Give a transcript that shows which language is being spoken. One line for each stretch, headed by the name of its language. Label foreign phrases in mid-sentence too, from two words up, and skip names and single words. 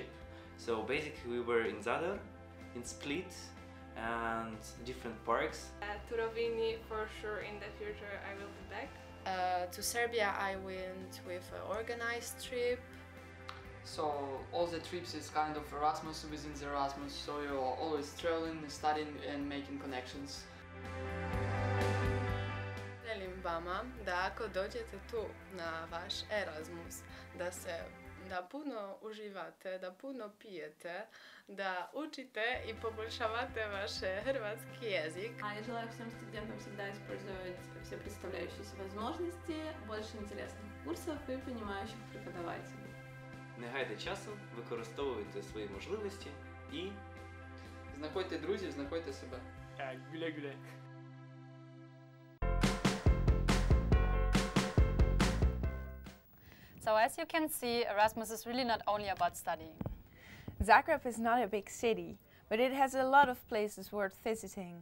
English: So basically we were in Zadar, in Split, and different parks. To Rovinj, for sure in the future I will be back. To Serbia I went with an organized trip. So all the trips is kind of Erasmus within the Erasmus, so you're always traveling, studying and making connections.
Croatian: Želim vama da ako dođete tu na vaš Erasmus, da puno uživate, da puno pijete, da učite и poboljšavate ваш hrvatski jezik.
Russian: А я желаю всем студентам всегда использовать все представляющиеся возможности, больше интересных курсов и понимающих преподавателей.
Ukrainian: Не гайте часу, використовуйте свої можливості і Знаходьте друзів, знаходьте себе.
Turkish: Güle güle.
English: So as you can see, Erasmus is really not only about studying. Zagreb is not a big city, but it has a lot of places worth visiting.